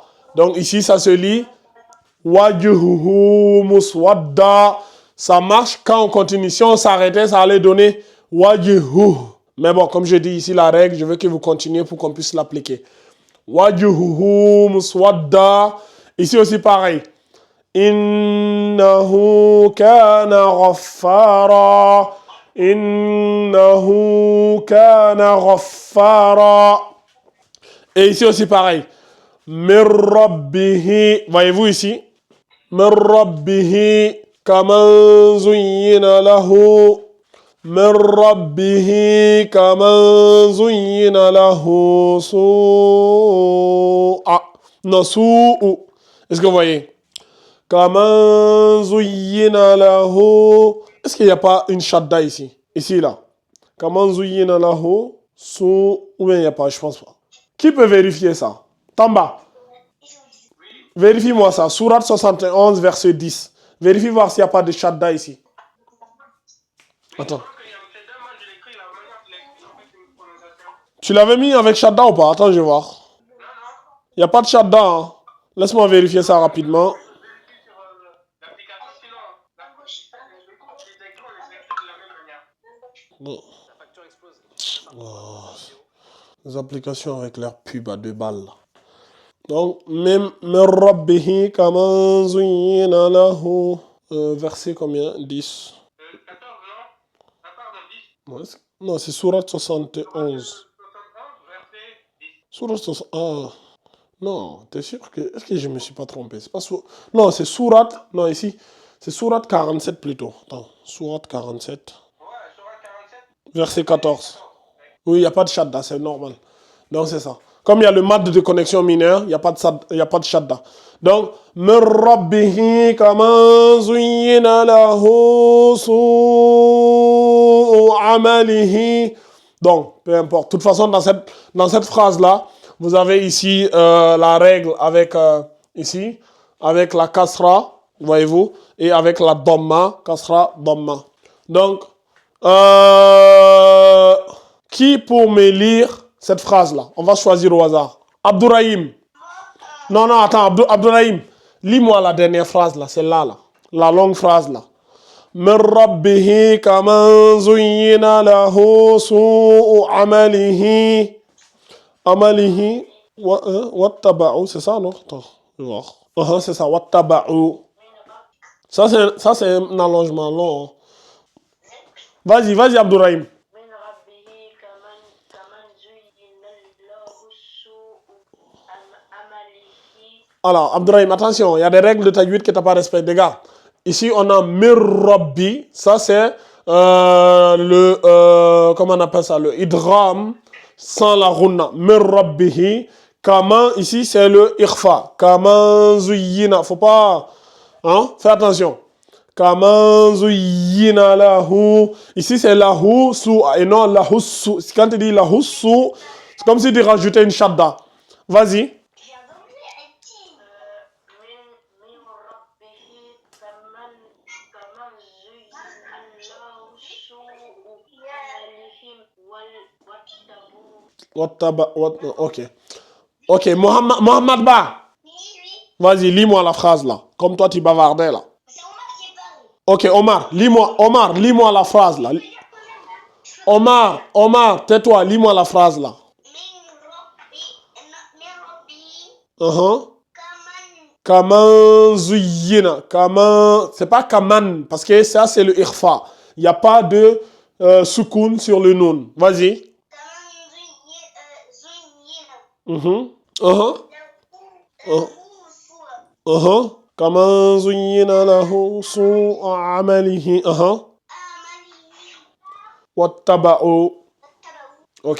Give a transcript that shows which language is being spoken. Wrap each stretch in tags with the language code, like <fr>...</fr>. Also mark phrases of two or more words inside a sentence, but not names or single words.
<fr>Donc, ici, ça se lit</fr> <ar>وجوهه مسودة.</ar> <fr>Ça marche quand on continue. Si on s'arrêtait, ça allait donner Wajuhu. Mais bon, comme je dis ici la règle, je veux que vous continuez pour qu'on puisse l'appliquer.</fr> <ar>وجوهه مسودة.</ar> <fr>Ici aussi pareil.</fr> <ar>إنه كان غفارا. إنه كان غفارا.</ar> <fr>Et ici aussi pareil.</fr> <ar>من ربه.</ar> <fr>Voyez-vous ici?</fr> <ar>من ربه. كمن زين له من ربه كمن زين له سوء</ar> <fr>Est-ce que vous voyez?</fr> <ar>كمن زين له.</ar> <fr>Est-ce qu'il n'y a pas une shadda ici? Ici, là.</fr> <ar>كمن زين له سوء.</ar> <fr>Ou bien il n'y a pas, je pense pas. Qui peut vérifier ça? Tamba. Vérifie-moi ça. Sourate 71, verset 10. Vérifie voir s'il n'y a pas de shadda ici. Attends. Tu l'avais mis avec shadda ou pas? Attends, je vais voir. Il n'y a pas de shadda. Hein. Laisse-moi vérifier ça rapidement. Bon. Oh. Les applications avec leur pub à 2 balles. Là. Donc, même</fr> <ar>ربه كمن زين له.</ar> <fr>Verset combien? 10. 14, non? Non, c'est sourate 71. Sourate 71. Ah. Non, t'es sûr que... Est-ce que je me suis pas trompé? C'est pas Non, c'est sourate... Non, ici, c'est sourate 47 plutôt. Attends, sourate 47. Ouais, sourate 47. Verset 14. Oui, il n'y a pas de shadda, c'est normal. Donc, c'est ça. Comme il y a le mad de connexion mineure, il n'y a pas de shadda. Donc,</fr> <ar>من ربه كمن زين له سوء عمله.</ar> <fr>Donc, peu importe. De toute façon, dans cette phrase-là, Vous avez ici la règle avec, ici, avec la kasra, voyez-vous, et avec la dhamma, kasra, dhamma. Donc, qui pour me lire cette phrase-là? On va choisir au hasard. Abdourahim. Non, non, attends, Abdourahim. Lis-moi la dernière phrase là, celle-là, là. La longue phrase là.</fr> <ar>من ربه كمن زين له سوء عمله واتبعوا,</ar> <fr>c'est ça, non? Attends, je vais voir. C'est ça, واتبعوا. Ça, c'est un allongement long. Hein. Vas-y, Abdourahim. Alors, Abdourahim, attention, il y a des règles de tajwid que tu n'as pas respectées, les gars. Ici, on a mirrabbi, ça c'est comment on appelle ça, le idgham sans la runna.</fr> <ar>من ربه، كمن,</ar> <fr>ici c'est le ikhfa.</fr> <ar>كمن زين,</ar> <fr>faut pas, hein, fais attention.</fr> <ar>كمن زين له,</ar> <fr>ici c'est</fr> <ar>له سوء,</ar> <fr>et non</fr> <ar>له سوء.</ar> <fr>Quand tu dis</fr> <ar>له سوء,</ar> <fr>c'est comme si tu rajoutais une shadda. Vas-y. Ok. Ok, Mohamed Ba. Vas-y, lis-moi la phrase là. Comme toi, tu bavardais là. Ok, Omar, lis-moi la phrase là. Omar, tais-toi, lis-moi la phrase là.</fr> <ar>كمن زين. Kaman,</ar> <fr>c'est pas kaman, parce que ça c'est le ikhfa. Il n'y a pas de soukoun sur le nun. Vas-y.</fr> <ar>كمن زين له سوء عمله واتبعوا.</ar> <fr>Ok.</fr>